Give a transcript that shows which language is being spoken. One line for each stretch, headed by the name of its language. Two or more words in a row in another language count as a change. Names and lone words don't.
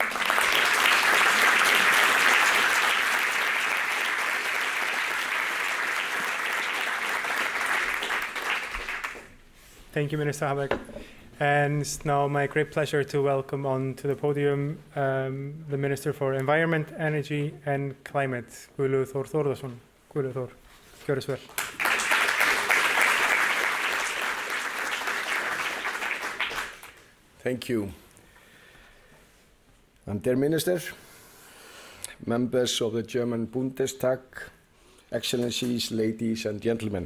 English: Thank you, Minister Habeck. And it's now my great pleasure to welcome onto the podium the Minister for Environment, Energy and Climate, Gudlaugur Thór Thórdarson.
Icelandic: Gudlaugur, gjörðu svo vel.
English: Thank you. And dear Minister, members of the German Bundestag, Excellencies, ladies and gentlemen.